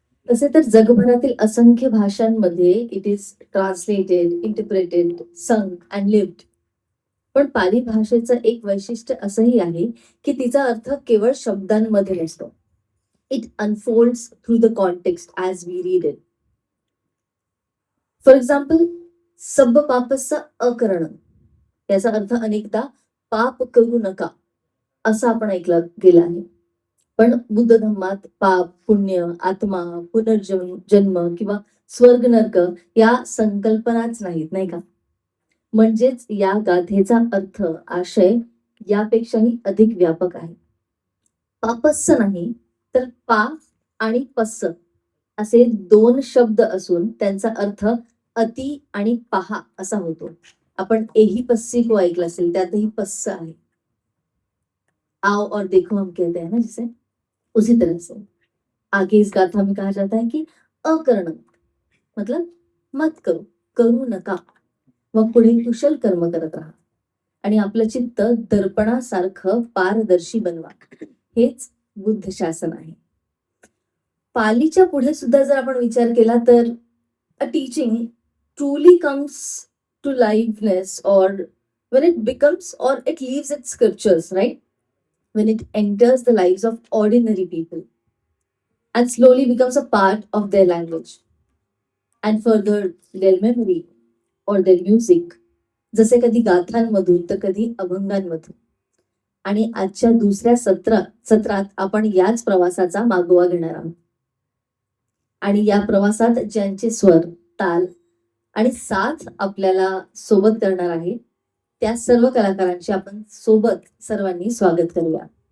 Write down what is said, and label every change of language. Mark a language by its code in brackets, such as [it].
[mr] तसे तर जगभरातील असंख्य भाषांमध्ये [en] It is translated, interpreted, sung and lived. [mr] पण पाली भाषेचं एक वैशिष्ट्य असंही आहे की तिचा अर्थ केवळ शब्दांमध्ये नसतो. [en] It unfolds through the context as we read it. For example, [mr] सब पापस्स अकरणं याचा अर्थ अनेकदा पाप करू नका असं आपण ऐकलं गेलं आहे. पण बुद्ध धम्मात पाप, पुण्य, आत्मा, पुनर्जन्म किंवा स्वर्ग नरक या संकल्पनाच नाहीत, नाही का? म्हणजेच या गाथेचा अर्थ, आशय यापेक्षाही अधिक व्यापक आहे. पापस्स नाही तर पा आणि पस्स असे दोन शब्द असून त्यांचा अर्थ अति आणि पहा असा होतो. आपण एही पस्सी को ऐकलं असेल, त्यातही पस्स आहे. [hi] आओ और देखो हम कहते हैं ना, जिसे उसी तरह से आगे इस गाथा में कहा जाता है कि अकरणं मतलब मत करो, [mr] करू नका, मग पुढे कुशल कर्म करत राहा आणि आपलं चित्त दर्पणासारखं पारदर्शी बनवा. हेच बुद्ध शासन आहे. पालीच्या पुढे सुद्धा जर आपण विचार केला तर [en] A teaching truly comes to liveness और when it becomes or it leaves its scriptures, right? When it enters the lives of ordinary people and slowly becomes a part of their language and further their memory or their music, [mr] जसे कधी गाथांमधून तर कधी अभंगांमधून. आणि आजच्या दुसऱ्या सत्रात आपण याच प्रवासाचा मागोवा घेणार आहोत. आणि या प्रवासात ज्यांचे स्वर, ताल आणि साथ आपल्याला सोबत करणार आहे त्या सर्व कलाकारांचे आपण सोबत सर्वांनी स्वागत करूया.